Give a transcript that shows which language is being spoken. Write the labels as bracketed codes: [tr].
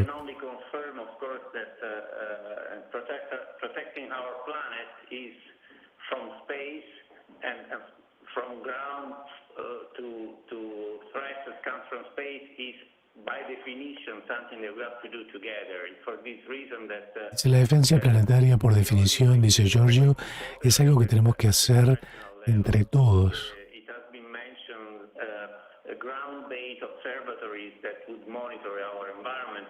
[en] I can only confirm, of course, that protecting our planet is from space and from ground to threats that come from space is by definition something that we have to do together. And for this reason that [es] La defensa planetaria, por definición, dice Giorgio, es algo que tenemos que hacer entre todos. [en] it has been mentioned ground-based observatories that would monitor our environment.